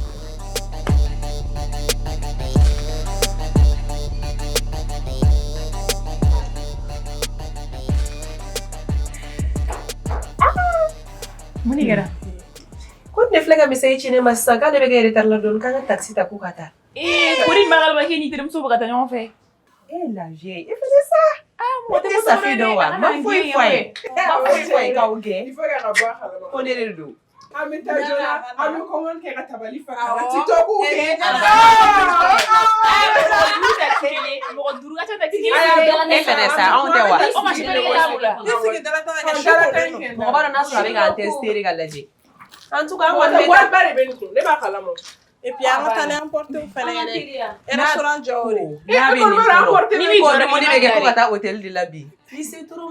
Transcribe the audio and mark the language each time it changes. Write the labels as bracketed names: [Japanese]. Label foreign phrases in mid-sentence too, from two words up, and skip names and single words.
[Bambara] Mun de kɛra? Ko ne filɛ ka message ci ne ma sisan k'ale bɛ kɛ retard la dɔɔni k'an ka taxi ta k'u ka taa. Ko ni Magal ma kɛ ni terimuso bɛ ka taa ɲɔgɔn fɛ. [French] La vieille, [Bambara] e fɛnɛ sa. O tɛ Safi dɔn wa? Ma foyi fɔ a ye. Ma foyi fɔ a ye k'aw gɛn. [French] Il faut que [Bambara] ka bɔ a kalama. Ko ne de don. An bɛ taa joona, an bɛ kɔngɔni kɛ ka tabali fa ka na TikTok kɛ. Mɔgɔ duuru ka ca taxi kɛ. E fɛnɛ sa, anw tɛ wa? O ma sini ko la. Ne sigi dalata ka su kɔnɔ. Mɔgɔ b'a dɔn n'a sɔrɔ a bɛ k'an tester de ka lajɛ. [French] En tout cas, [Bambara] an kɔni bɛ wari ba de bɛ nin kun, ne b'a kalama. [French] Et puis [Bambara] an ka taa ni emporter fɛnɛ ye dɛ. Restaurant jɔ o de. N'a bɛ nin kɔnɔ, ni min jɔra mɔni bɛ kɛ ko ka taa hôtel de la bi. [French] Ni c'est trop.